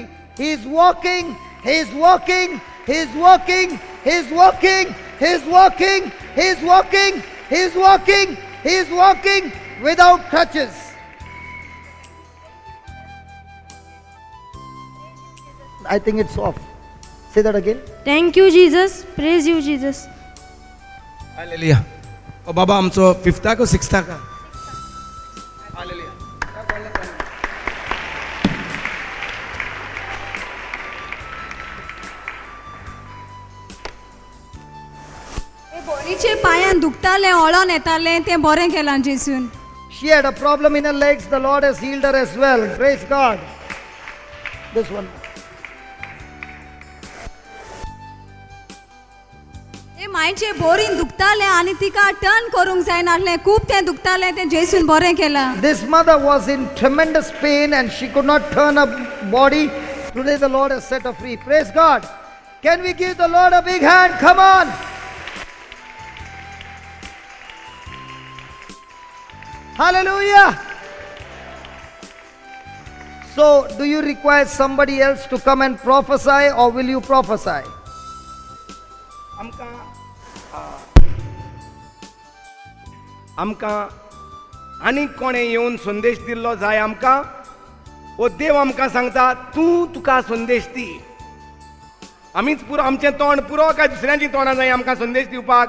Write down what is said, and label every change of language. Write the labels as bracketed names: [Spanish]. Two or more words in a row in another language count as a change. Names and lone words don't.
[English] He is walking, he is walking, he is walking, he is walking, he is walking, he is walking, he is walking, he is walking without crutches. I think it's off. Say that again. Thank you, Jesus. Praise you, Jesus. Hallelujah. Oh, Baba, [Konkani] आमचो 5th का 6th का? [English] Hallelujah. [Konkani] बॉडीचे पांयान दुखतालें ओळोन येतालें तें बरें केलां जेजून. [English] She had a problem in her legs. The Lord has healed her as well. Praise God. This one. [Konkani] पांयचे बोरीन दुखताले आनी तिका टर्न करूंक जायनासलें खूब तें दुखतालें तें जेसून बरें केलां. [English] This mother was in tremendous pain and she could not turn her body. Today the Lord has set her free. Praise God. Can we give the Lord a big hand? Come on. Hallelujah. So, do you require somebody else to come and prophesy, or will you prophesy? [Konkani] आमकां आनीक कोणें येवन संदेश दिल्लो जाय आमकां, वो देव आमकां सांगता तुका संदेश दी. आमीच पुरो आमचें तोंड पुरो काय दुसऱ्यांची तोंडां जाय आमकां संदेश दिवपाक?